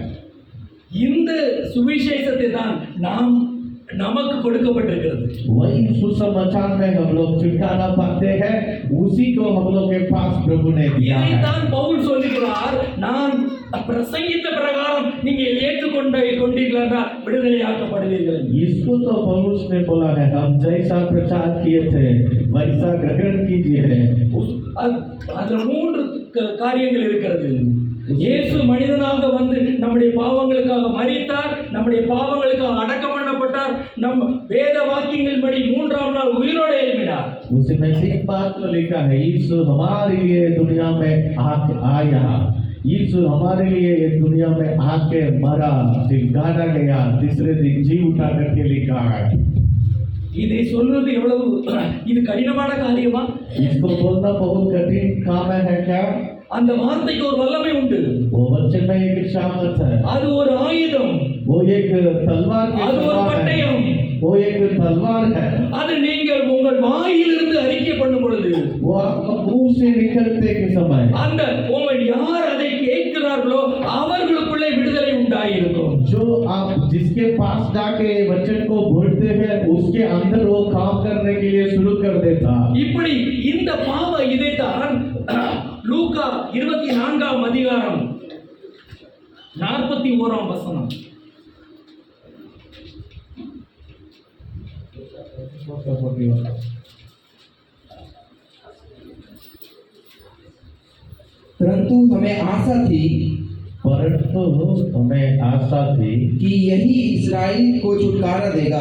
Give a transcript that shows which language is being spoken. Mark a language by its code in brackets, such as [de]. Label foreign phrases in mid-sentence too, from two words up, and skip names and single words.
[ta] இந்த சுவிசேஷத்தை தான் நமக்கு கொடுக்கப்பட்டிருக்கிறது. [hi] वही सुसमाचार में हम लोग छुटकारा पाते हैं, उसी को हम लोग के पास प्रभु ने दिया है। [ta] இதைத்தான் பவுல் சொல்லுகிறார், நான் பிரசங்கித்த பிரகாரம் நீங்கள் ஏற்றுக்கொண்டீர்களா விடுதலையாக்கப்படுவீர்கள். [hi] इसको तो पौलुस ने बोला है, हम जैसा प्रचार किए थे वैसा ग्रहण कीजिए। [ta] அதுல மூன்று காரியங்கள் இருக்கிறது. இயேசு மனிதனாக வந்து நம்முடைய பாவங்களுக்காக மரித்தார், நம்முடைய பாவங்களுக்காக அடக்கம் பண்ணப்பட்டார், நம் வேத வாக்கியங்கள் படி மூன்றாம் நாள் உயிரோடு எழுப்பினார். [hi] उसमें एक बात तो लिखा है, यीशु हमारे लिए दुनिया में आया, यीशु हमारे लिए इस दुनिया में आके मरा, फिर गाड़ा गया, तीसरे दिन जी उठा करके लिखा है। [ta] இதை சொல்வது எவ்வளவு இது கடினமான காரியமா? [hi] इसको बोलना बहुत कठिन काम है क्या? [ta] அந்த வார்த்தைக்கு ஒரு வல்லமை உண்டு. [hi] वो वचन में एक सामर्थ है, [ta] அது ஒரு ஆயுதம். [hi] वो वो एक तलवार के [ta] அது ஒரு [hi] समान है। [ta] பட்டயம். [hi] वो एक तलवार है। [ta] அது நீங்கள் உங்கள் வாயிலிருந்து அறிக்கை பண்ணும் பொழுது [hi] वो आपका मुंह से निकलते के समय [ta] அந்த உங்கள் யார் அதை கேட்கிறார்களோ அவர்களுக்குள்ளே விடுதலை உண்டாயிருக்கும். [hi] जो आप जिसके पास जाके वचन को बोलते हैं उसके अंदर वो काम करने के लिए शुरू कर देता। [ta] இப்படி இந்த பாவ இதைத்தான் லூக்கா 24ஆம் அதிகாரம் 41ஆம் வசனம். [hi] परंतु हमें आशा थी परंतु हमें आशा थी कि यही इस्राएल को छुटकारा देगा।